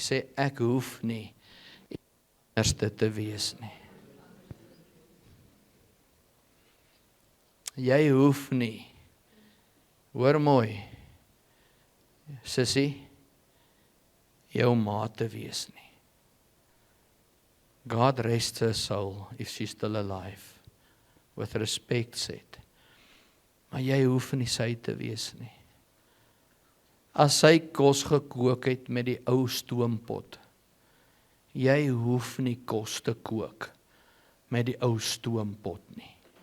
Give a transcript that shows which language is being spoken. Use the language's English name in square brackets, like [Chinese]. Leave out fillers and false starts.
[Afrikaans] Sê, ek hoef nie anderste te wees nie. Jy hoef nie, hoor mooi, sussie, jou maat te wees nie. [English] God rests her soul if she's still alive. With respect said. [Afrikaans] Maar jy hoef nie sy te wees nie. As sy kos gekook het met die ou stoompot, jy hoef nie kos te kook met die ou stoompot nie.